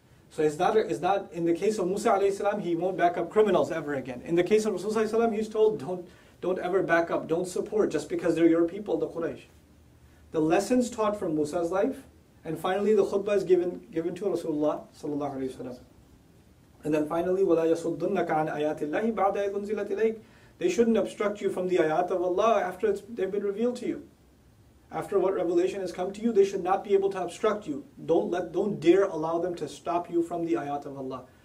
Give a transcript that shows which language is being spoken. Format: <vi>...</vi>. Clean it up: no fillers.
<en>So it's not in the case of Musa alayhi salam, he won't back up criminals ever again. In the case of Rasulullah sallallahu alaihi wasallam, he's told, don't ever back up, don't support just because they're your people, the Quraysh. The lessons taught from Musa's life, and finally the khutbah is given to Rasulullah sallallahu alaihi wasallam. And then finally,</en> <ar>وَلَا يَصُدُّنَّكَ عَنْ آيَاتِ اللَّهِ بَعْدَ إِذْ أُنْزِلَتْ إِلَيْكَ.</ar> <en>They shouldn't obstruct you from the ayat of Allah after they've been revealed to you. After what revelation has come to you, they should not be able to obstruct you. Don't dare allow them to stop you from the ayat of Allah.</en>